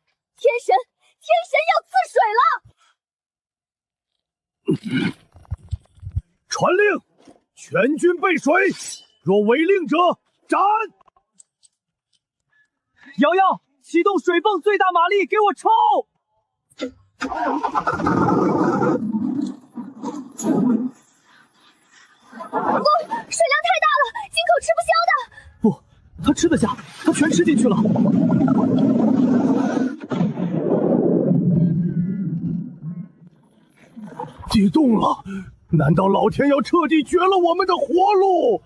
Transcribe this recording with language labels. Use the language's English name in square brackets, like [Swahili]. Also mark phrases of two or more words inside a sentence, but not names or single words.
[Chinese] 天神要賜水了！傳令，全軍備水，若違令者斬！瑤瑤，啟動水泵最大馬力，給我抽！水量太大了，井口吃不消的。不，他吃得下，他全吃進去了。地動了，難道老天要徹底絕了我們的活路？